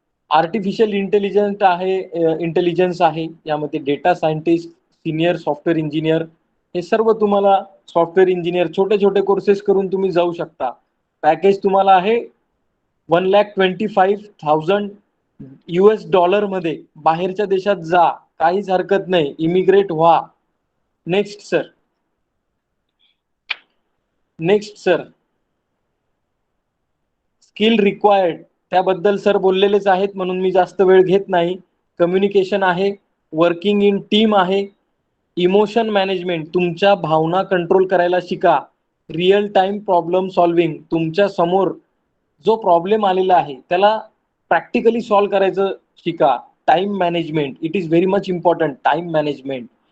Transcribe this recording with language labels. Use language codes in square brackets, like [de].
[mr] Artificial intelligence आहे, यामध्ये data scientist, senior software engineer, हे सर्व तुम्हाला सॉफ्टवेअर इंजिनियर छोटे छोटे कोर्सेस करून तुम्ही जाऊ शकता. पॅकेज तुम्हाला आहे $1,25,000 US मध्ये. बाहेरच्या देशात जा, काहीच हरकत नाही, इमिग्रेट व्हा. Next sir. Next sir. Skill required, त्याबद्दल सर बोललेलेच आहेत म्हणून मी जास्त वेळ घेत नाही. कम्युनिकेशन आहे, वर्किंग इन टीम आहे, इमोशन मॅनेजमेंट, तुमच्या भावना कंट्रोल करायला शिका, रिअल टाइम प्रॉब्लेम सॉल्विंग, तुमच्या समोर जो प्रॉब्लेम आलेला आहे त्याला प्रॅक्टिकली सॉल्व्ह करायचं शिका, time management, [en] it is very much important, [mr] time management,